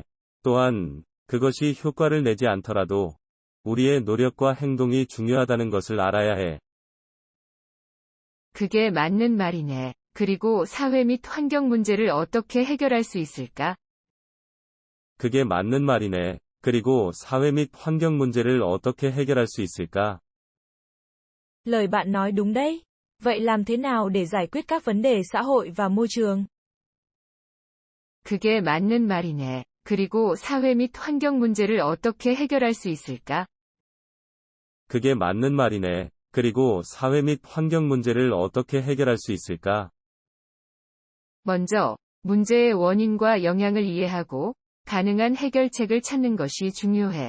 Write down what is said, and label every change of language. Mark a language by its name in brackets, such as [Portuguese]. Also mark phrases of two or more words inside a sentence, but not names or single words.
[Korean] 또한, 그것이 효과를 내지 않더라도, 우리의 노력과 행동이 중요하다는 것을 알아야 해. 그게 맞는 말이네. 그리고 사회 및 환경 문제를 어떻게 해결할 수 있을까? 그게 맞는 말이네. 그리고 사회 및 환경 문제를 어떻게 해결할 수 있을까? [Vietnamese] Lời bạn nói đúng đấy. Vậy làm thế nào để giải quyết các vấn đề xã hội và môi trường? [Korean] 그게 맞는 말이네. 그리고 사회 및 환경 문제를 어떻게 해결할 수 있을까? 그게 맞는 말이네. 그리고 사회 및 환경 문제를 어떻게 해결할 수 있을까? 먼저, 문제의 원인과 영향을 이해하고, 가능한 해결책을 찾는 것이 중요해.